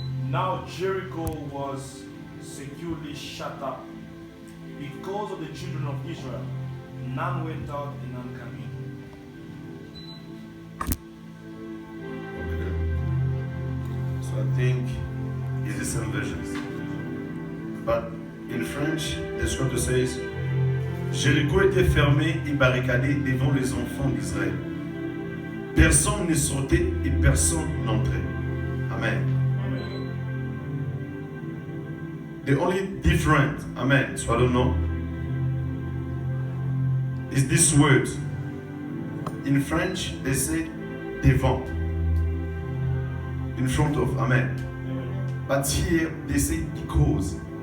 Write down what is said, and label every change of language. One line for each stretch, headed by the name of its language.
English: Now Jericho was securely shut up because of the children of Israel. None went out and none came in. Okay. So I think it's the same versions. But in French, the scripture says,
French: Jéricho était fermé et barricadé devant les enfants d'Israël. Personne ne sortait et personne n'entrait.
English: Amen. The only different, amen, so I don't know, is this word. In French, they say devant, in front of, amen. But here, they say because.